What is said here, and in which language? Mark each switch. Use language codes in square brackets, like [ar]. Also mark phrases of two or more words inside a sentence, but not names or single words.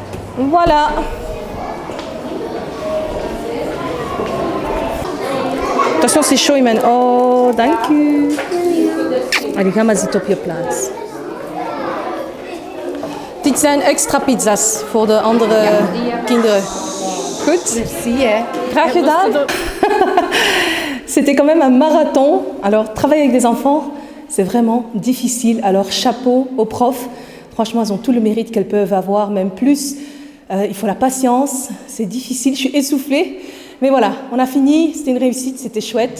[fr] Voilà. Attention, c'est chaud, Imen. [nl] Oh, dank u. Allee, ga maar zitten op je plaats. Dit zijn extra pizza's voor de andere kinderen. Goed? Merci, hè. Graag gedaan. [fr] C'était quand même un marathon. Alors, travailler avec des enfants, c'est vraiment difficile. Alors, chapeau aux profs. Franchement, elles ont tout le mérite qu'elles peuvent avoir, même plus. Il faut la patience. C'est difficile. Je suis essoufflée. Mais voilà, on a fini. C'était une réussite. C'était chouette.